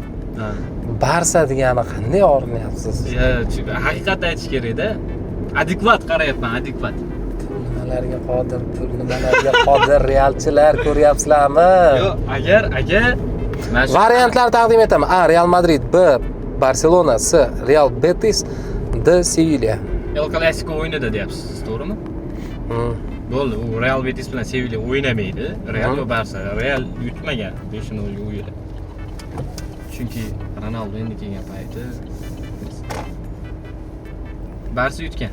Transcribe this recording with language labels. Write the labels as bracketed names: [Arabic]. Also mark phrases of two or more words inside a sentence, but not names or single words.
[Uzbek] Ha. Barsa degani qanday o'rnayapsiz? Haqiqatni aytish kerak-da. Adekvat qarayapman, adekvat. Nimalarga qodir realchilar ko'ryapsizlarmi? Yo'q, agar mana shu Variantlar taqdim etaman. A. Real Madrid, B. Barselona, C. Real Betis, D. Sevilla. El Clasico o'ynadi deyapsiz, to'g'rimi? Bo'ldi, u Real Betis bilan Sevilla o'ynamaydi. Real va Barsa. Real yutmagan 5-0 ga u yili. Chunki Ronaldo endi kelgan payti Barsa yutgan.